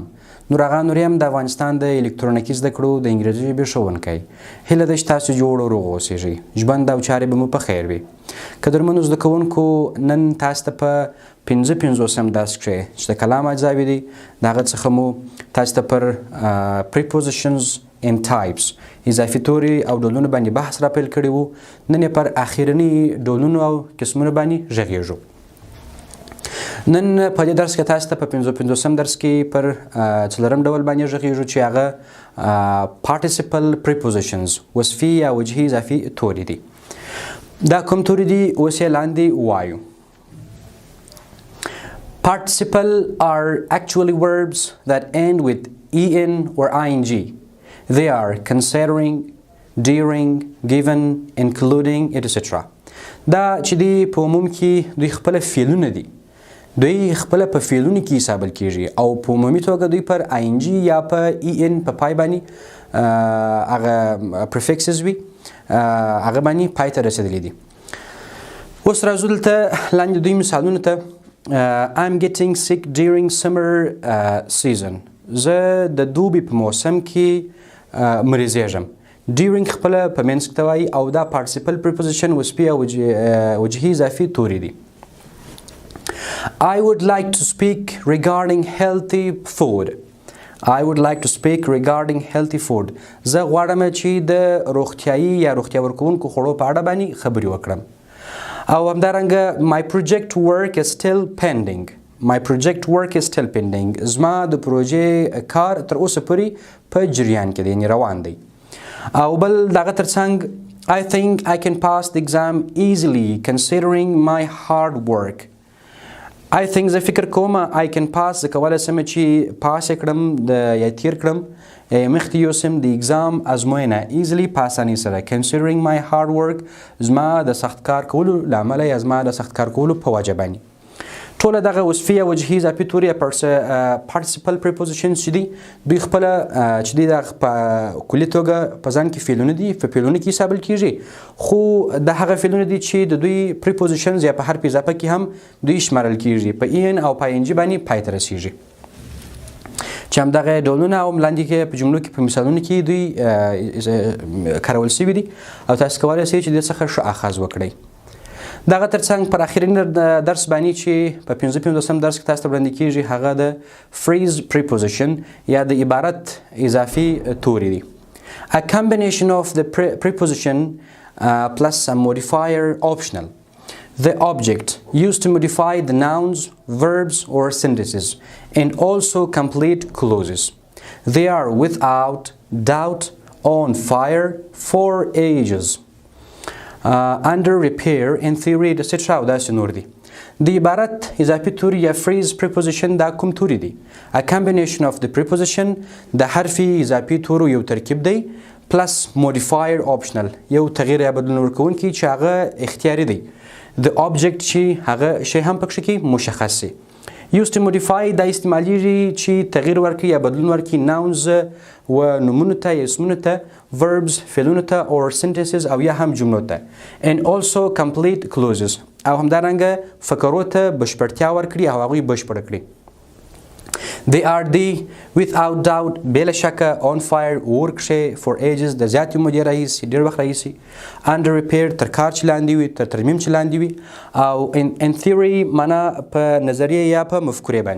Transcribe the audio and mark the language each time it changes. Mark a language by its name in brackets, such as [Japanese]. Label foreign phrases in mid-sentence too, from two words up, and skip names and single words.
[Pashto] نور آغا نوریم د افغانستان د الکترونیکي زدکړو د انګریزي ژبې ښوونکی. هیله ده چې تاسو جوړ او روغ اوسیږئ. ژوند او چارې به مو په خیر وي. قدرمنو زده کوونکو، نن تاسو ته په 55 درس کښې چې د کلام اجزاوې دي د هغه څخه مو تاسو ته پر [English] prepositions and types [Pashto] اضافي توري او ډولونه باندې بحث راپیل کړی وو. نن یې پر اخرني ډولونو او قسمونو باندې غږېږو. نن په دې درس کې تاسو ته په 55 درس کې پر څلورم ډول باندې غږېږو چې هغه [English] participle prepositions [Pashto] وصفي یا وجهي اضافي توري دي. دا کوم توري دي اوس یې لاندې ووایو. [English] Participle are actually verbs that end with en or ing. They are considering, during, given, including, etc. [Pashto] دا چې دی په عموم کې دوی خپل فعلونه دي. دوی خپل په فعلونو کې حسابل کیږي او په عمومي توګه دوی پر ing یا په en په پای باندې هغه prefixes وي، هغه باندې پای ته رسېدلي دي. اوس راځو دلته لاندې دوی مثالونو ته. [English] I'm getting sick during summer season. [Pashto] زه د دوبي په موسم کې مریضېږم. during خپله په منځ کې ته وایي او دا [English] participle preposition [Pashto] وصفي او وجهي اضافي توري دي. [English] I would like to speak regarding healthy food. I would like to speak regarding healthy food. [Pashto] زه غواړم چې د روغتیایي یا روغتیا ورکوونکو خوړو په اړه باندې خبرې وکړم. او همدارنګه [English] my project work is still pending. My project work is still pending. [Pashto] زما د پروژې کار تر اوسه پورې په جریان کې دی، یعنې روان دی. او بل دغه ترڅنګ [English] I think I can pass the exam easily considering my hard work. I think [Pashto] زه فکر کوم [English] I can pass [Pashto] زه کولی شم چې پاس یې کړم یا تیر کړم مخکې یوسم د اګزام ازموینه easily په اسانۍ سره [English] considering my hard work [Pashto] زما د سخت کار کولو له امله یا زما د سخت کار کولو په وجه باندې. ټوله دغه وصفي یا وجهي اضافي توري [English] participle prepositions [Pashto] چې دي دوی خپله چې دي د په کلي توګه په ځان کې فعلونه دي، په فعلونو کې حسابل کیږي، خو د هغه فعلونه دي چې د دوی prepositions یا په حرف اضافه کې هم دوی شمارل کیږي، په en او په ing باندې پای ته رسیږي. چې همدغه ډولونه او لاندې کې په جملو کې په مثالونو کې دوی کارول شوي دي او تاسو کولی شئ چې دې څخه ښه اخذ وکړئ. دغه ترڅنګ پر اخرین درس باندې چې په 55 درس کې تاسو ته وړاندې کیږي هغه د [English] phrase preposition [Pashto] یا د عبارت اضافي توري دي. [English] A combination of the preposition plus a modifier optional. The object used to modify the nouns, verbs or sentences and also complete clauses. They are without doubt on fire for ages. Under repair in theory etc. [Pashto] او داسې نور دي. د عبارت اضافي توري یا [English] phrase preposition [Pashto] دا کوم توري دي؟ [English] A combination of the preposition [Pashto] د حرفي اضافي تورو یو ترکیب دی [English] plus modifier optional [Pashto] یو تغییر یا بدلون ورکوونکی چې هغه اختیاري دی. [English] The object [Pashto] چې هغه شی هم پکښې کې مشخص دی. [English] Used to modify [Pashto] دا استعمالیږي چې تغییر ورکړي یا بدلون ورکړي nouns و نومونو ته یا اسمونو ته، verbs فعلونو ته [English] or sentences [Pashto] او یا هم جملو ته [English] and also complete clauses [Pashto] او همدارنګه فقرو ته بشپړتیا ورکړي او هغوی بشپړ کړي. [English] They are the without doubt [Pashto] بېله شکه [English] on fire [Pashto] اور کښې [English] for ages [Pashto] د زیاتې مودې راهیسې ډېر وخت راهیسې [English] under repair [Pashto] تر کار چې لاندې وي، تر ترمیم چې لاندې وي او [English] in theory [Pashto] معنا په نظریه یا په مفکورې باندې.